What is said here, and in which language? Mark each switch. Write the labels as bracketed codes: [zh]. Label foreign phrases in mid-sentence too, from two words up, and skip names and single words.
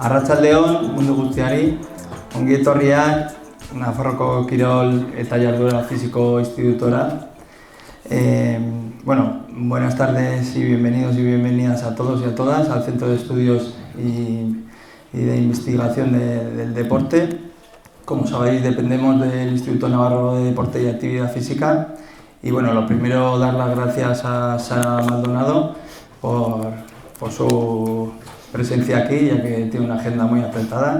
[eu] Arratsaldeon, mundu guztiari, ongi etorriak Nafarroko Kirol eta Jarduera Fisiko Institutora. [es] Buenas tardes y bienvenidos y bienvenidas a todos y a todas al Centro de Estudios y de Investigación del Deporte. Como sabéis, dependemos del Instituto Navarro de Deporte y Actividad Física. Y bueno, lo primero, dar las gracias a Sara Maldonado por su presencia aquí, ya que tiene una agenda muy apretada.